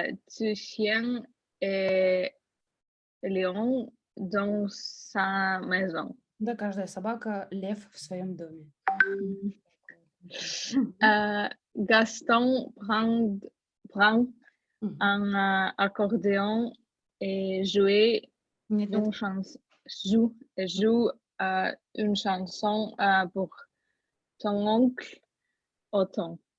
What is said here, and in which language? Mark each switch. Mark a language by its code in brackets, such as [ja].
[fr] Tu chien et Léon dans sa maison. [ru] Да, каждая собака лев в своем доме. [fr] Gaston prend un accordéon et joue une chanson pour ton oncle Otton.